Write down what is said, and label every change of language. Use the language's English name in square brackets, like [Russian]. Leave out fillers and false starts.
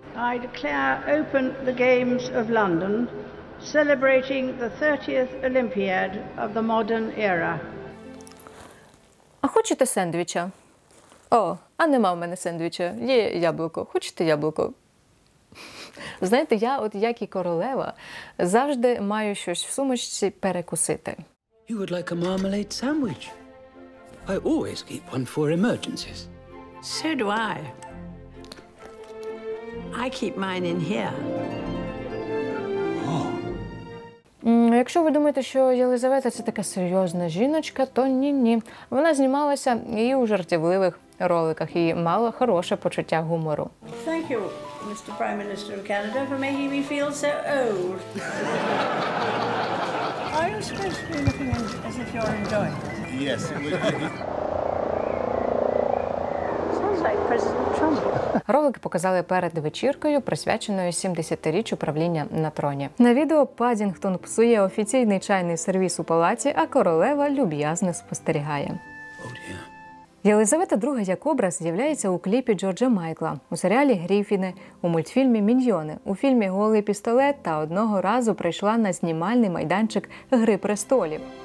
[English] I declare open the Games of London, celebrating the 30th Olympiad of the modern era. [Ukrainian] А хочете сендвіча? А нема в мене сендвіча. Є яблуко. Хочете яблуко? Знаєте, я, от як і королева, завжди маю щось в сумочці перекусити. [English] You would like a marmalade sandwich? I always keep one for emergencies. So do I. I keep mine in here. [Ukrainian] Якщо ви думаєте, що Єлизавета – це така серйозна жіночка, то ні. Вона знімалася і у жартівливих роликах і мала хороше почуття гумору. [English] Thank you, Mr. Prime Minister of Canada, for making me feel so old. Are you supposed to be looking as if you're enjoying it? Yes. Sounds like President Trump. [Ukrainian] Ролик показали перед вечіркою, присвяченою 70-річчю правління на троні. На відео Паддінгтон псує офіційний чайний сервіс у палаці, а королева люб'язно спостерігає. [English] Oh dear. [Ukrainian] Єлизавета II як образ з'являється у кліпі Джорджа Майкла, у серіалі «Гріфіни», у мультфільмі «Міньйони», у фільмі «Голий пістолет» та одного разу прийшла на знімальний майданчик «Гри престолів».